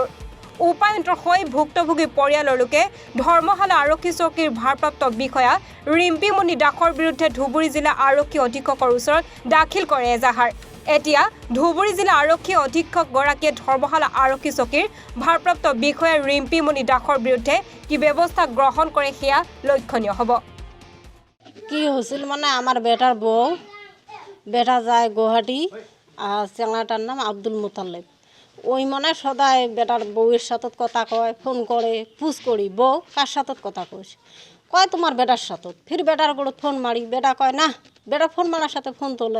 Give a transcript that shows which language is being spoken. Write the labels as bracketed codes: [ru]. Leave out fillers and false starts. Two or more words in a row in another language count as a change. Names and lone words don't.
[as] উপায়ন্তৰ হৈ ভুক্তভোগী পৰিয়ালৰ লোকে ধৰ্মশালা আৰক্ষী চকীৰ ভাৰপ্ৰাপ্ত বিষয়া ৰিম্পীমণি দাসৰ বিৰুদ্ধে ধুবুৰী জিলা আৰক্ষী অধীক্ষকৰ ওচৰত দাখিল কৰে এজাহাৰ। এতিয়া ধুবুৰী জিলা আৰক্ষী অধীক্ষকগৰাকীয়ে ধৰ্মশালা আৰক্ষী চকীৰ ভাৰপ্ৰাপ্ত বিষয়া ৰিম্পীমণি দাসৰ বিৰুদ্ধে কি ব্যৱস্থা গ্ৰহণ কৰে সেয়া লক্ষণীয় হ'ব। [bn] কি হৈছিল মানে আমার বেটার বউ বেটা যায় গুয়াহাটি আর চেংড়াটার নাম আব্দুল মুতালেব। ওই মানে সদায় বেটার বউয়ের সাথে কথা কয়, ফোন করে পুষ করি বউ কার সাথে কথা কইস, কয় তোমার বেটার সাথে। ফির বেটার গোড়ত ফোন মারি, বেটা কয় না, বেটা ফোন মারার সাথে ফোন তোলে।